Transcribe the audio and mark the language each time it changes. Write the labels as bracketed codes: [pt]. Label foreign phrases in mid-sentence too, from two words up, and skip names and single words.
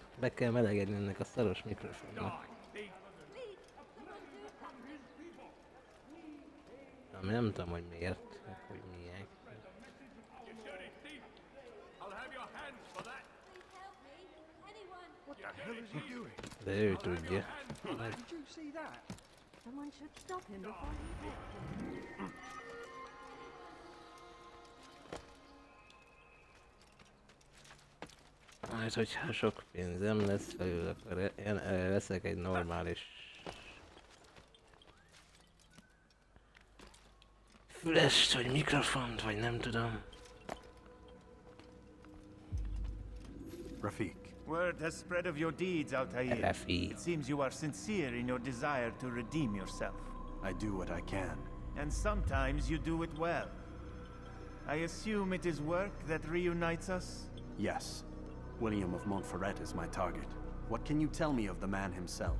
[hu] Be kell melegedni ennek a szaros mikrofonnak. Ami nem tudom, hogy miért, meg hogy miért. De ő tudja. [en] Did you see that? Someone should stop him before he hits. [hu] Majd, hogyha sok pénzem lesz felül, akkor veszek egy normális fülest, vagy mikrofont, vagy nem tudom. [en] Rafik, Word has spread of your deeds, Altair. Köfi. It seems you are sincere in your desire to redeem yourself. I do what I can. And sometimes you do it well. I assume it is work that reunites us? Yes. William of Montferrat is my target. What can you tell me of the man himself?